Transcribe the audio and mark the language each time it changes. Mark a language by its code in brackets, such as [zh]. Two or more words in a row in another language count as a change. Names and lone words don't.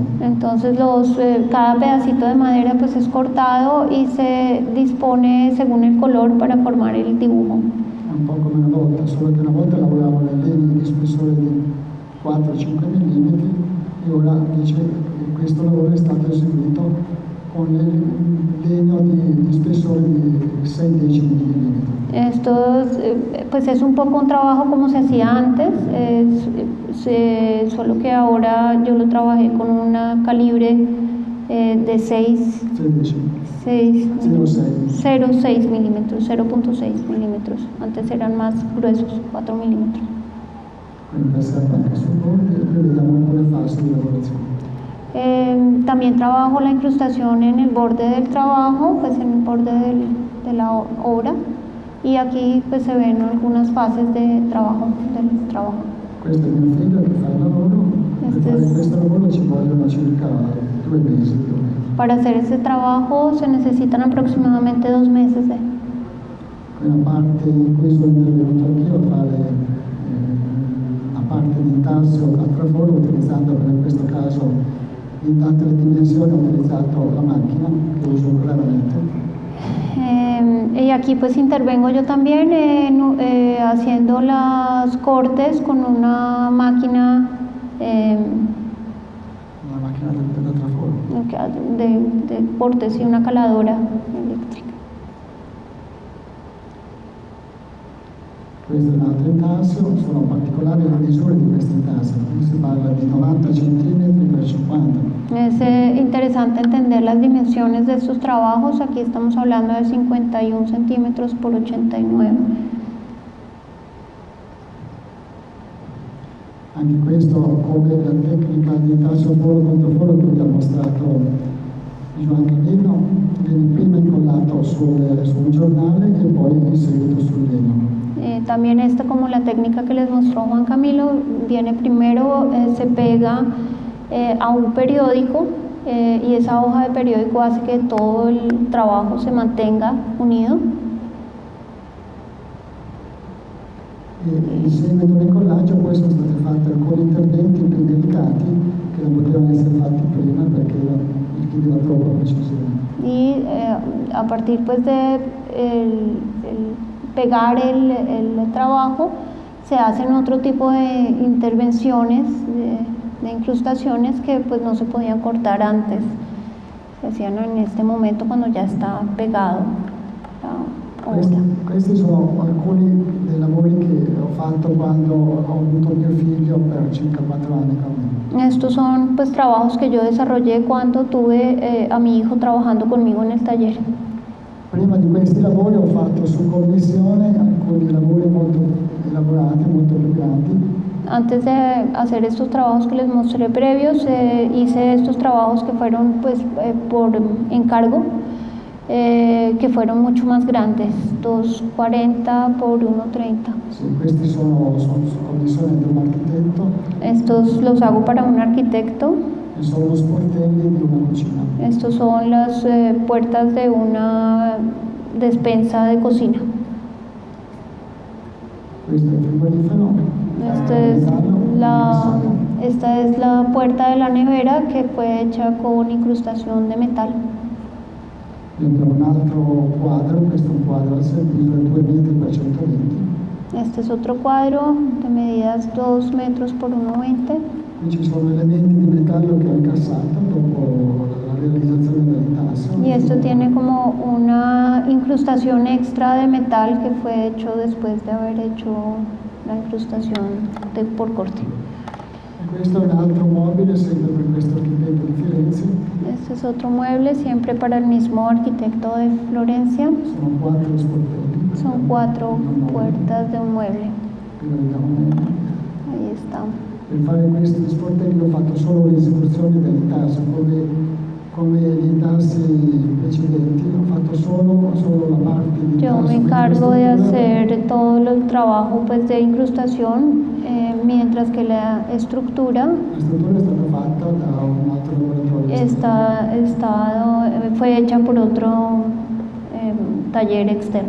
[es] Entonces cada pedacito de madera pues es cortado y se dispone según el color para formar el dibujo. [it] È un po' come una volta, solo che una volta lavoravo nel legno di spessore di 4-5 mm e ora invece questo lavoro è stato eseguito con il legno di spessore di 6-10 mm. [es] Esto pues es un poco un trabajo como se hacía antes, solo que ahora yo lo trabajé con una calibre de 0.6 milímetros, 0.6 milímetros. Antes eran más gruesos, 4 milímetros. [it] Quindi passato anche sul bordo e qui vediamo alcune fasi di lavorazione. [es] También trabajo la incrustación en el borde del trabajo, pues en el borde de la obra, y aquí pues se ven algunas fases de trabajo, del trabajo. [it] Questo è mio figlio che fa il lavoro, per fare questo lavoro ci vogliono circa 2 mesi più o meno. [es] Para hacer este trabajo se necesitan aproximadamente 2 meses. [it] Quella parte in cui sono intervenuto anch'io a fare la parte di intarsio a traforo utilizzando in questo caso in altre dimensioni ho utilizzato la macchina che uso raramente. [es] Y aquí pues intervengo yo también haciendo los cortes con una máquina [it] Una macchina da traforo. [es] de cortes y una caladora eléctrica. [it] Questo è un altro intarsio, sono particolari le misure di questo intarsio, qui si parla di 90 cm per 50. [es] Es interesante entender las dimensiones de estos trabajos. Aquí estamos hablando de 51 centímetros por 89. [it] Anche questo, come la tecnica di intarsio foro contro foro che vi ha mostrato Joan Camillo, viene prima incollato sul giornale e poi in seguito sul legno. [es] También como la técnica que les mostró Juan Camilo, viene primero, se pega a un periódico y esa hoja de periódico hace que todo el trabajo se mantenga unido. [it] E in seguito all'incollaggio poi sono state fatte alcuni interventi più delicati che non potevano essere fatti prima perché richiedeva troppa precisione. [es] Y a partir pues de pegar el trabajo se hacen otro tipo de intervenciones, de incrustaciones que pues no se podían cortar antes, se hacían en este momento cuando ya está pegado la obra. [it] Questi sono alcuni dei lavori che ho fatto quando ho avuto mio figlio per circa 4 anni con me. [es] Estos son pues trabajos que yo desarrollé cuando tuve a mi hijo trabajando conmigo en el taller. [it] Prima di questi lavori ho fatto su commissione alcuni lavori molto elaborati, molto più grandi. [es] Antes de hacer estos trabajos que les mostré previos, hice estos trabajos que fueron pues por encargo, que fueron mucho más grandes, 240 por 130. [it] Sì, questi sono commissioni di un architetto. [es] Estos los hago para un arquitecto. [it] E sono los sportelli di una cucina. [es] Estos son las puertas de una despensa de cocina. [it] Questo è il frigorifero. [es] Esta es la puerta de la nevera que fue hecha con incrustación de metal. [it] E abbiamo un altro quadro, questo è un quadro al servizio di 2 metri per 120. [es] Este es otro cuadro de medidas 2 metros por 1,20. [it] Qui ci sono elementi di metallo che ho incassato dopo la realizzazione dell'intarsio. [es] Y esto tiene como una incrustación extra de metal que fue hecho después de haber hecho la incrustación por corte. [it] E questo è un altro mobile, sempre per questo architetto di Firenze. [es] Este es otro mueble, siempre para el mismo arquitecto de Florencia. [it] Sono 4 sportelli. [es] Son 4 puertas de un mueble. [it] Qui lo vediamo meglio. [es] Ahí está. [it] Per fare questi sportelli ho fatto solo l'esecuzione dell'intarsio, come gli intarsi precedenti, ho fatto solo la parte di [es] Yo me encargo de hacer todo el trabajo pues, de incrustación, mientras que la estructura [it] La struttura è stata fatta da un altro lavoratore. [es] fue hecha por otro taller externo.